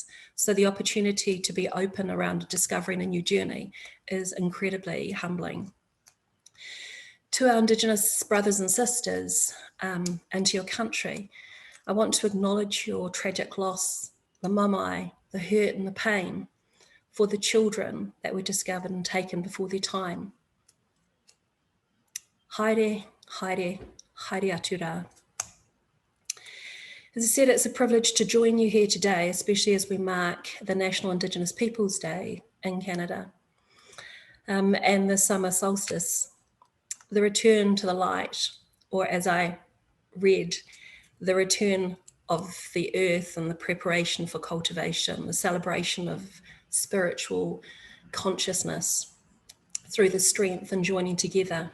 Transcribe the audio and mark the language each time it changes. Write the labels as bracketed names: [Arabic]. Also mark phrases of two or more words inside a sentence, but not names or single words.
[English] So the opportunity to be open around discovering a new journey is incredibly humbling. To our Indigenous brothers and sisters and to your country, I want to acknowledge your tragic loss, the mamae, the hurt and the pain for the children that were discovered and taken before their time. [Māori] Haere, haere, haere atu rā. [English] As I said, it's a privilege to join you here today, especially as we mark the National Indigenous Peoples Day in Canada and the summer solstice, the return to the light, or as I read, the return of the earth and the preparation for cultivation, the celebration of spiritual consciousness through the strength and joining together.